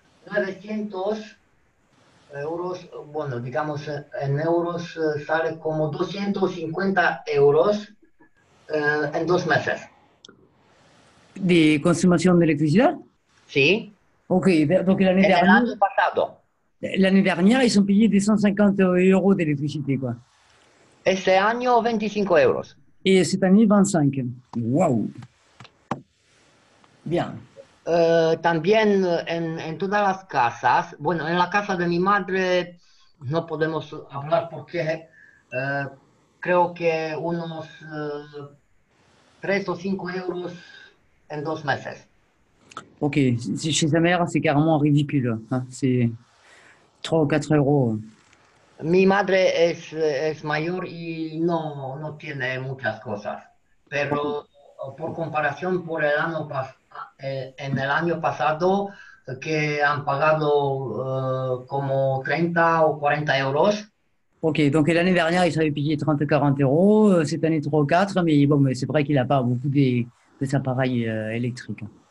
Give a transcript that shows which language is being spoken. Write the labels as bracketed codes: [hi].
[es] 900 euros, bueno, digamos en euros sale como 250 euros en 2 meses. ¿De consumación de electricidad? Sí, [fr] Ok, donc [es] en el año pasado. [fr] l'année dernière, ils ont payé des 150 euros d'électricité, quoi. [es] Este año 25 euros. [fr] Et cette année, 25. Waouh! Bien. [es] También en todas las casas, bueno, en la casa de mi madre no podemos hablar porque creo que unos 3 o 5 euros en 2 meses. [fr] Ok, chez sa mère, c'est carrément ridicule, hein. C'est 3 ou 4 euros. [es] Mi madre es mayor y no tiene muchas cosas, pero por comparación por el año en el año pasado que han pagado como 30 o 40 euros. [fr] Ok, donc l'année dernière, il avait payé 30 ou 40 euros, cette année 3 ou 4, mais bon, mais c'est vrai qu'il n'a pas beaucoup des appareils électriques.